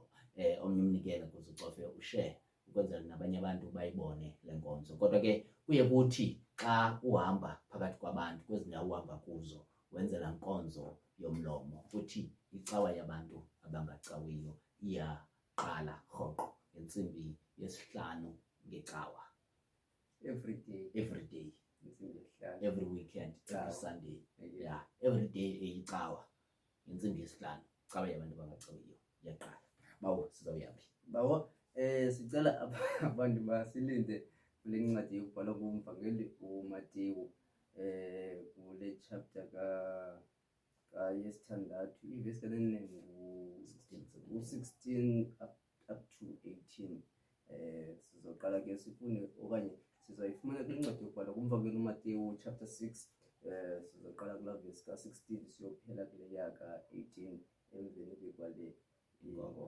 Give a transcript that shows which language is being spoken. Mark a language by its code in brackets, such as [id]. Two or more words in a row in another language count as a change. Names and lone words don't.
[xh] Omnye umnikelo kuze ucofe ushare ukwenzela nabanye abantu bayibone le nkonzo. Kodwa ke kuye kuthi xa uhamba phakathi kwabantu kwezi ndawo uhamba kuzo wenzela nkonzo yomlomo, kuthi icawa yabantu abangacawiyo iyaqala rhoqo ngentsimbi yesihlanu ngecawa. [en] Every day, every weekend, every Sunday, yeah, every day [xh] icawa ngentsimbi yesihlanu, icawa yabantu abangacawiyo iyaqala. Bawo sizawuyaphi bawo? Sicela abantu basilinde kule ncwadi yokubhalwa ngumvangeli uMateyu kule chapter yesithandathu, ivesi ka-9 u-16 [en] up to [xh] 18. Sizoqala ke sifunde okanye sizayifumana kule ncwadi yokubhalwa ngumvangeli uMateyu chapter 6. Sizoqala kula vesi ka-16 siyophela kule yaka-18 emveni ke kwale ingoma.